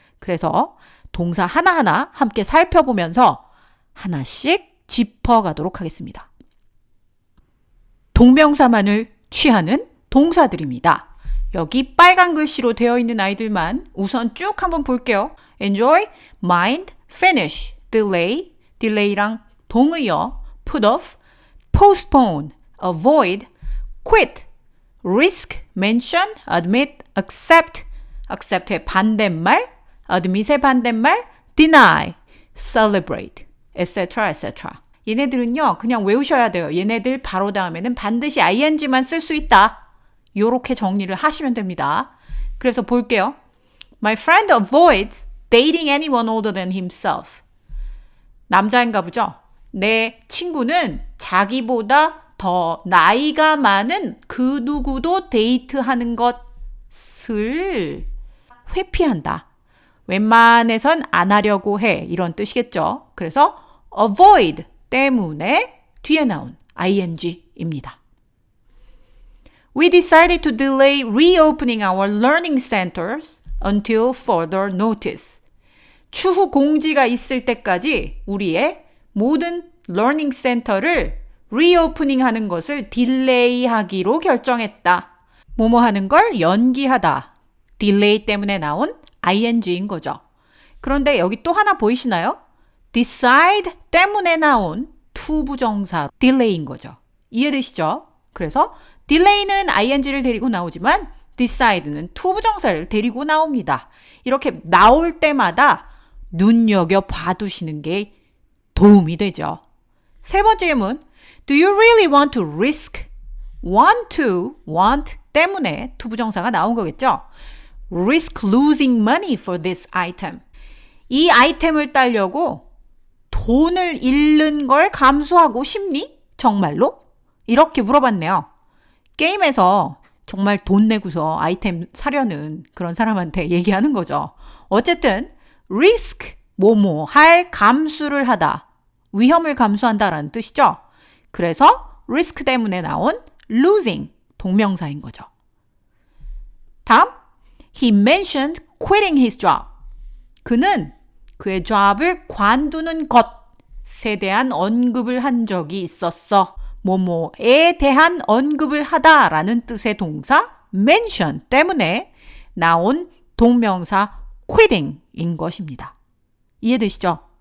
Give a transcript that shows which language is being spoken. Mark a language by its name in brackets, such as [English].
[Korean] 그래서 동사 하나하나 함께 살펴보면서 하나씩 짚어가도록 하겠습니다. 동명사만을 취하는 동사들입니다. 여기 빨간 글씨로 되어 있는 아이들만 우선 쭉 한번 볼게요. [English] enjoy, mind, finish, delay, [Korean] delay랑 동의어, [English] put off, postpone, avoid, quit, risk, mention, admit, accept, [Korean] accept의 반대말, admit의 반대말, [English] deny, celebrate, etc. etc. [Korean] 얘네들은요, 그냥 외우셔야 돼요. 얘네들 바로 다음에는 반드시 ing만 쓸 수 있다. 요렇게 정리를 하시면 됩니다. 그래서 볼게요. [English] My friend avoids dating anyone older than himself. [Korean] 남자인가 보죠? 내 친구는 자기보다 더 나이가 많은 그 누구도 데이트하는 것을 회피한다. 웬만해선 안 하려고 해. 이런 뜻이겠죠. 그래서 avoid 때문에 뒤에 나온 ing입니다. [English] We decided to delay reopening our learning centers until further notice. [Korean] 추후 공지가 있을 때까지 우리의 모든 learning center를 reopening 하는 것을 딜레이 하기로 결정했다. 뭐뭐 하는 걸 연기하다. 딜레이 때문에 나온 ing인 거죠. 그런데 여기 또 하나 보이시나요? decide 때문에 나온 투부정사 delay인 거죠. 이해되시죠? 그래서 delay는 ing를 데리고 나오지만 decide는 to 부정사를 데리고 나옵니다. 이렇게 나올 때마다 눈여겨 봐두시는 게 도움이 되죠. 세 번째 예문, [English] do you really want to risk? [Korean] want 때문에 to 부정사가 나온 거겠죠. [English] risk losing money for this item. [Korean] 이 아이템을 따려고 돈을 잃는 걸 감수하고 싶니? 정말로? 이렇게 물어봤네요. 게임에서 정말 돈 내고서 아이템 사려는 그런 사람한테 얘기하는 거죠. 어쨌든 risk, 뭐뭐 할 감수를 하다, 위험을 감수한다라는 뜻이죠. 그래서 risk 때문에 나온 losing, 동명사인 거죠. 다음, [English] he mentioned quitting his job. [Korean] 그는 그의 job을 관두는 것에 대한 언급을 한 적이 있었어. 뭐뭐에 대한 언급을 하다라는 뜻의 동사 mention 때문에 나온 동명사 quitting인 것입니다. 이해되시죠?